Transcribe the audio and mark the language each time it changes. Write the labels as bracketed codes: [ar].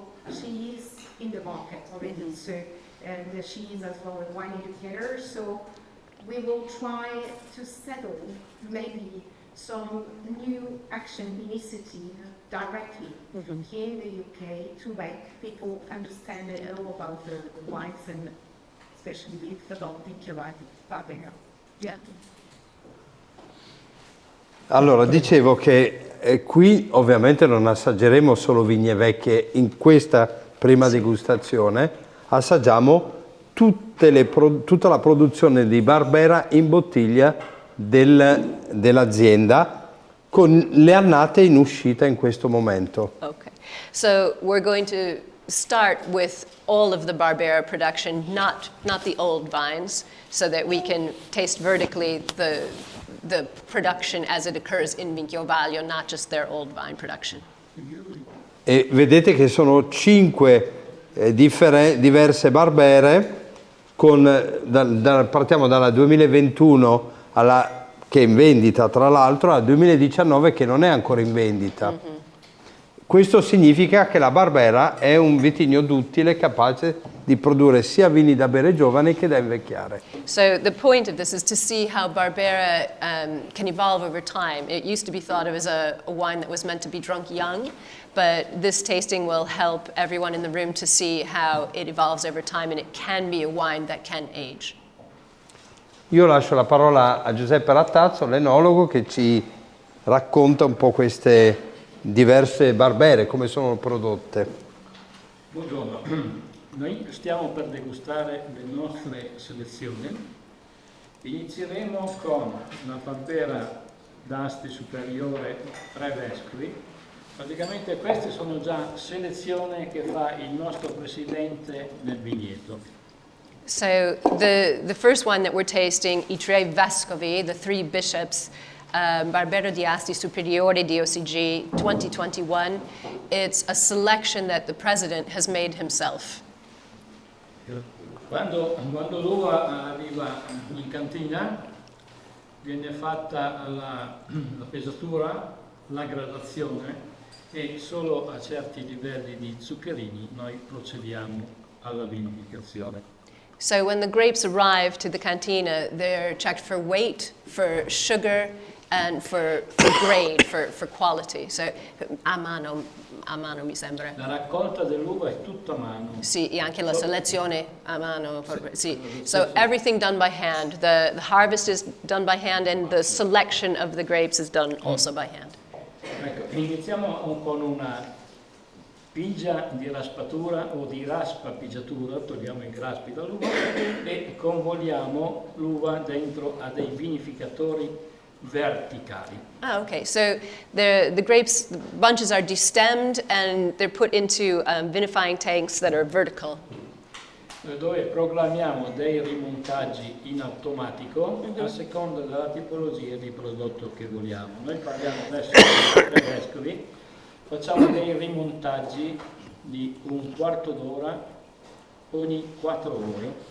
[en] she is in the market already, so, and she is as well a wine educator, so we will try to settle maybe some new action initiative directly here in the UK to make people understand and know about the wines, and especially about Vinchio Vaglio. Yeah. [it] allora, dicevo che qui ovviamente non assaggeremo solo vigne vecchie in questa prima degustazione, assaggiamo tutta la produzione di Barbera in bottiglia dell'azienda, con le annate in uscita in questo momento. [en] Okay, so we're going to start with all of the Barbera production, not the old vines, so that we can taste vertically the production as it occurs in Vinchio Vaglio, not just their old vine production. [it] E vedete che sono 5 diverse Barbere, partiamo dalla 2021 che è in vendita, tra l'altro, al 2019 che non è ancora in vendita. Mm-hmm. Questo significa che la Barbera è un vitigno duttile capace di produrre sia vini da bere giovani che da invecchiare. [en] So the point of this is to see how Barbera can evolve over time. It used to be thought of as a wine that was meant to be drunk young, but this tasting will help everyone in the room to see how it evolves over time, and it can be a wine that can age. [it] Io lascio la parola a Giuseppe Rattazzo, l'enologo, che ci racconta un po' queste diverse Barbere, come sono prodotte. Buongiorno. Noi stiamo per degustare le nostre selezioni. Inizieremo con una Barbera d'Asti superiore 3 vescovi. Praticamente queste sono già selezioni che fa il nostro presidente nel vigneto. [en] So the first one that we're tasting, I tre vescovi, the 3 bishops, Barbero di Asti Superiore di OCG 2021, it's a selection that the president has made himself. [it] Quando l'uva arriva in cantina viene fatta la pesatura, la gradazione e solo a certi livelli di zuccherini noi procediamo alla vinificazione. [en] So when the grapes arrive to the cantina, they're checked for weight, for sugar, and for grade, for quality. [it] So a mano mi sembra. La raccolta dell'uva è tutta a mano. Sì, e anche la selezione a mano. Sì. [en] So everything done by hand. The harvest is done by hand and the selection of the grapes is done also by hand. [it] Ecco, iniziamo con una pigia di raspatura o di raspa pigiatura, togliamo i graspi dall'uva e convoliamo l'uva dentro a dei vinificatori verticali. [en] Ah, okay. So the grapes, the bunches are destemmed and they're put into vinifying tanks that are vertical. [it] Dove programmiamo dei rimontaggi in automatico a seconda della tipologia di prodotto che vogliamo. Noi parliamo adesso di 3 vescovi, facciamo dei rimontaggi di un quarto d'ora ogni 4 ore.